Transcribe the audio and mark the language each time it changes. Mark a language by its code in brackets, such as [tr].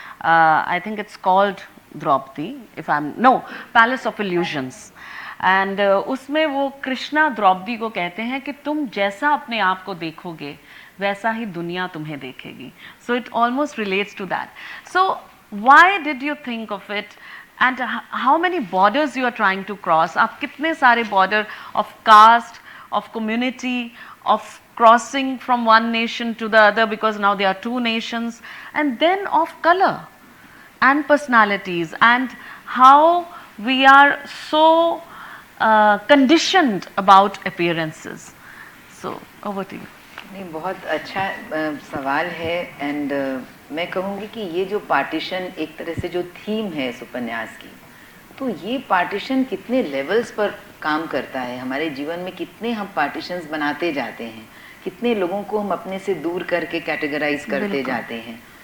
[en] I think it's called Draupadi, Palace of Illusions. [hi] And उसमें वो कृष्णा द्रौपदी को कहते हैं कि तुम जैसा अपने आप को देखोगे वैसा ही दुनिया तुम्हें देखेगी. [en] So it almost relates to that. So why did you think of it and how many borders you are trying to cross? [hi] आप कितने सारे border of cast, of community, of [en] crossing from one nation to the other, because now there are 2 nations, and then of color and personalities, and how we are so conditioned about appearances. So over to you. [hi] नहीं, बहुत अच्छा सवाल है. And मैं कहूँगी कि ये जो पार्टीशन एक तरह से जो थीम है इस उपन्यास की, तो ये पार्टीशन कितने लेवल्स पर काम करता है हमारे जीवन में. कितने हम पार्टीशंस बनाते जाते हैं, कितने लोगों को हम अपने से दूर करके कैटेगराइज करते जाते हैं.